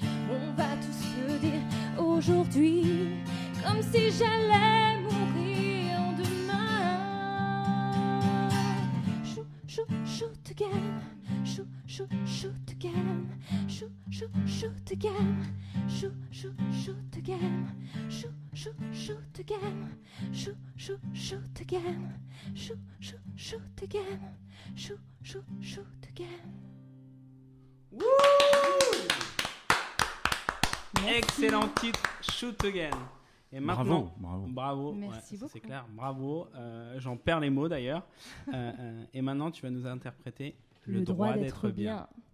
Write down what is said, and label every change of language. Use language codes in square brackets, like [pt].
[fr] On va tous se dire aujourd'hui, comme si j'allais mourir demain. [en] Shoot, shoot, shoot again. Shoot, shoot, shoot again. Shoot, shoot, shoot again. Shoot, shoot, shoot again. Shoot, shoot, shoot again. Shoot, shoot, shoot again. Shoot, shoot, shoot again. Shoot, shoot, shoot again. [fr] Excellent titre, Shoot Again. Et maintenant, Bravo. Merci beaucoup. c'est clair, bravo. J'en perds les mots d'ailleurs. Et maintenant, tu vas nous interpréter le droit d'être bien.